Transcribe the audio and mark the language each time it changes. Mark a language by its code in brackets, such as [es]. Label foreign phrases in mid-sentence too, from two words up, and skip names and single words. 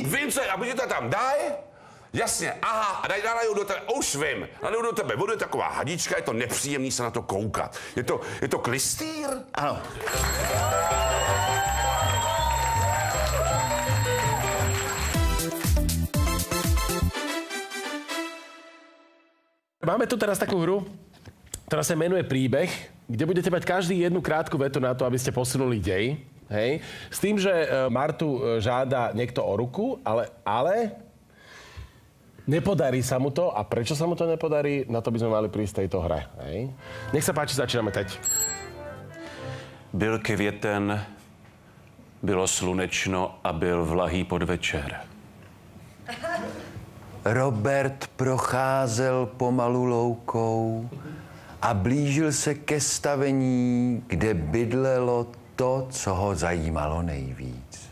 [cs] Vím, co je, a buď to tam daj, jasně, aha, a nalejou do tebe, už vím, nalejou do tebe vodu, je taková hadička, je to nepříjemný se na to koukat. Je to klystýr? Ano. [sk] Máme tu teraz takú hru, ktorá sa menuje Príbeh, kde budete mať každý jednu krátku vetu na to, aby ste posunuli dej. Hej? S tým, že Martu žáda niekto o ruku, ale nepodarí sa mu to. A prečo sa mu to nepodarí, na to by sme mali prísť tejto hre. Hej? Nech sa páči, začíname teď. [cs] Byl květen, bylo slunečno a byl vlahý podvečer. Robert procházel pomalu loukou a blížil se ke stavení, kde bydlelo to, co ho zajímalo nejvíc.